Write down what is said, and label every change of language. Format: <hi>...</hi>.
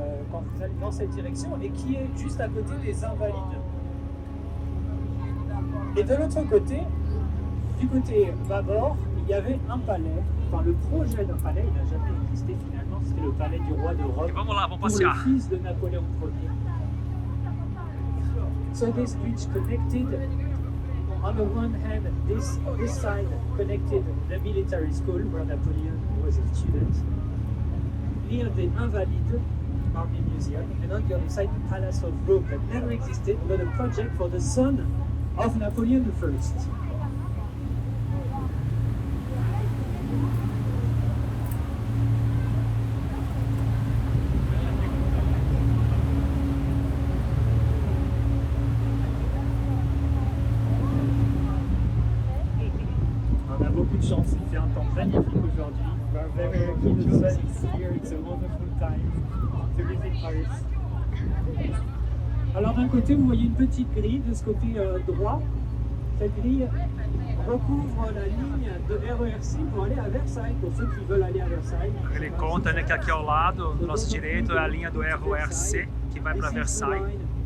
<fr>Quand vous allez dans cette direction, et qui est juste à côté des Invalides. Et de l'autre côté, du côté bâbord, il y avait un palais. Enfin, le projet d'un palais, il n'a jamais existé finalement. C'était le palais du roi de Rome.</fr> <pt>Et vamos lá, vamos</pt> <fr>pour</fr> <pt>passear.</pt> <fr>le fils de Napoléon Ier.</fr> <en>So this bridge connected, on the one hand, this side connected the military school where Napoleon was a student, near the Invalides Army Museum, and on the other side, the Palace of Rome that never existed, but a project for the son of Napoleon I.</en> <fr>On a beaucoup de chance, il fait un temps magnifique aujourd'hui.</fr> <en>We're very lucky, the sun is here, it's a wonderful time to visit Paris.</en> <fr>Alors d'un côté, vous voyez une petite grille de ce côté droit. Cette grille recouvre la ligne de RERC pour aller à Versailles, pour ceux qui veulent aller à Versailles.</fr> <pt>Ele conta, né, que aqui ao lado, do nosso direito, é a linha do RORC, que vai para Versailles.</pt>